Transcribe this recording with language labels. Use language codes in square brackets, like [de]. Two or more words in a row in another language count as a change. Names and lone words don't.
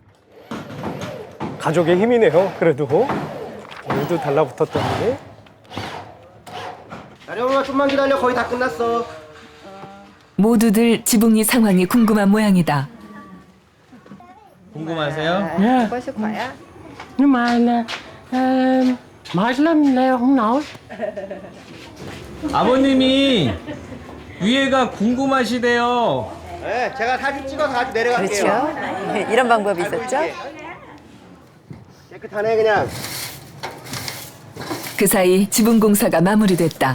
[ko] 가족의 힘이네요. 그래도 오늘도 달라붙었더니. 나령아 좀만 기다려. 거의 다 끝났어. 모두들 지붕이 상황이 궁금한 모양이다. 궁금하세요? [vi] Dạ. Nhưng mà mệt lắm, leo không nổi. [ko] 아버님이 위에가 궁금하시대요. 네, 제가 사진 찍어서 같이 내려갈게요. 그렇죠. 이런 방법이 있었죠. 깨끗하네 그냥. 그 사이 지붕 공사가 마무리됐다.